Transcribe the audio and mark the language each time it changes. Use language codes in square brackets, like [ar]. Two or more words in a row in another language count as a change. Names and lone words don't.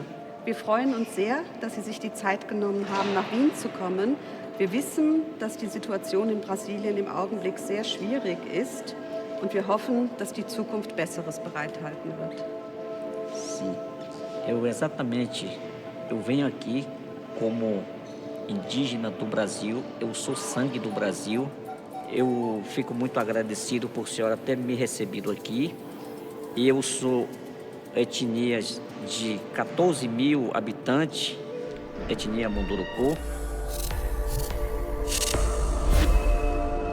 [de] Wir freuen uns sehr, dass Sie sich die Zeit genommen haben, nach Wien zu kommen. Wir wissen, dass die Situation in Brasilien im Augenblick sehr schwierig ist und wir hoffen, dass die Zukunft Besseres bereithalten wird. [pt] Sim, eu venho aqui como indígena do Brasil, eu sou sangue do Brasil. Eu fico muito agradecido por a senhora ter me recebido aqui. E eu sou etnia de 14 mil habitantes, etnia Munduruku.